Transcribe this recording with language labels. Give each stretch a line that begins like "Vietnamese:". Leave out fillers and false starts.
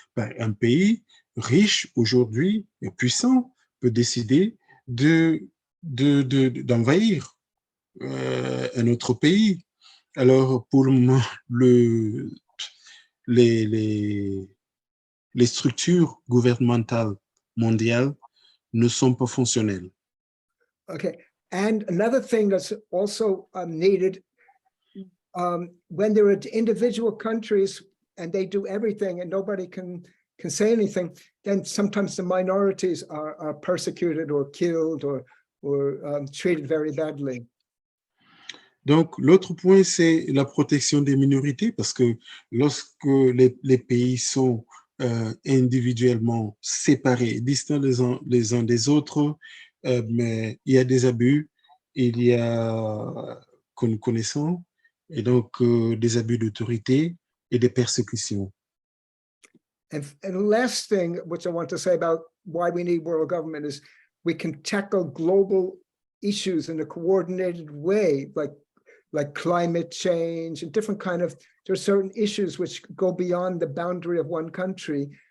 French: Un pays riche aujourd'hui et puissant peut décider d'envahir un autre pays. Alors, pour le moment, les structures gouvernementales mondiales ne sont pas fonctionnelles.
English: Okay. And another thing that's also needed, when there are individual countries and they do everything and nobody can say anything, then sometimes the minorities are persecuted or killed or treated very badly.
French: Donc, l'autre point, c'est la protection des minorités, parce que lorsque les pays sont individuellement séparés, distants les uns des autres, mais il y a des abus, il y a, que nous connaissons, et donc des abus d'autorité et des persécutions.
English: And the last thing which I want to say about why we need world government is we can tackle global issues in a coordinated way, like climate change and different there are certain issues which go beyond the boundary of one country.